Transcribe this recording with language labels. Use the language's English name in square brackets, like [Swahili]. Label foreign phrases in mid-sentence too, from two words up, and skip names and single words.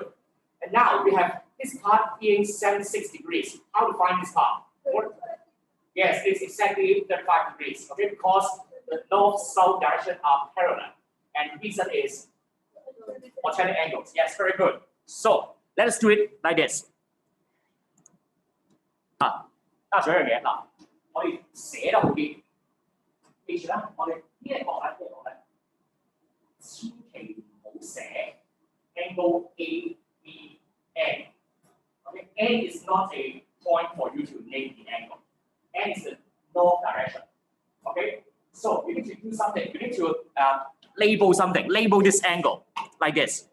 [English] And now we have this part being 76 degrees. How to find this part? Yes, it's exactly 35 degrees. Okay, because the north-south direction are parallel. And the reason is alternate angles. Yes, very good. So let us do it like this. [Cantonese] 啊，仲有一樣嘢嗱，我哋寫得好啲，記住啦，我哋呢一個咧，千祈唔好寫 [English] angle A B N。 Okay, N is not a point for you to name the angle. N is the north direction. Okay, so you need to do something. You need to label something. Label this angle like this.